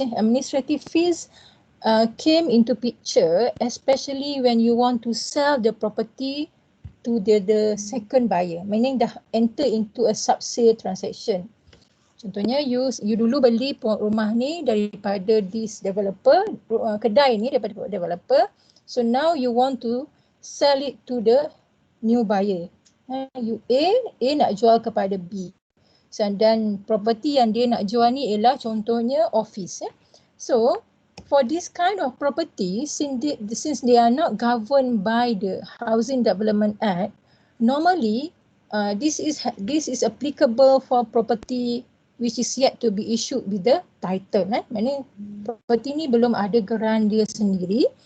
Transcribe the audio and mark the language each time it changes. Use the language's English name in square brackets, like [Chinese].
[English] Administrative fees came into picture especially when you want to sell the property to the second buyer, meaning dah enter into a sub-sale transaction. [Malay] Contohnya you dulu beli rumah ni daripada [English] this developer, [Malay] kedai ni daripada developer. [English] So now you want to sell it to the new buyer. [Malay] You A nak jual kepada B. Dan property yang dia nak jual ni ialah contohnya office. [English] So for this kind of property, since they are not governed by the Housing Development Act, normally this is applicable for property which is yet to be issued with the title. [Malay] Maksudnya property ni belum ada geran dia sendiri.